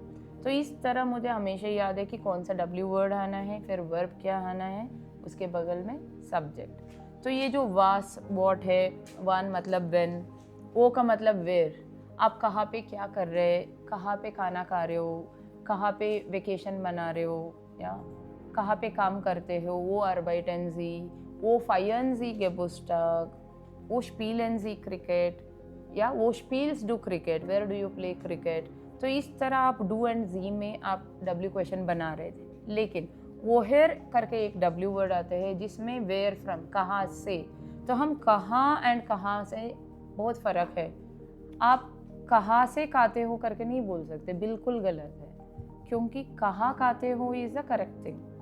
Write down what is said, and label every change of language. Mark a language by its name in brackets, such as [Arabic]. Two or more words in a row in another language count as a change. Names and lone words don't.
[Hindi] तो इस तरह मुझे हमेशा याद है कि कौन सा W वर्ड आना है, फिर वर्ब क्या आना है, उसके बगल में सब्जेक्ट। तो ये जो वास वॉट है, वन मतलब वेन, ओ का मतलब वेयर, आप कहाँ पे क्या कर रहे हैं, कहाँ पे खाना खा रहे हो, कहाँ पे वेकेशन मना रहे हो, या कहाँ पे काम करते हो, [German] wo arbeiten Sie, wo feiern Sie Geburtstag, wo spielen Sie Cricket, [Hindi] या [German] wo spielst du Cricket, [English] where do you play cricket। [Hindi] तो इस तरह आप डू एंड जी में आप W क्वेश्चन बना रहे थे, लेकिन वोहेर करके एक W वर्ड आते हैं जिसमें [English] where from, [Hindi] कहाँ से। तो हम कहाँ एंड कहाँ से बहुत फ़र्क है। आप कहाँ से खाते हो करके नहीं बोल सकते, बिल्कुल गलत है, क्योंकि कहाँ खाते हो [English] is the correct thing.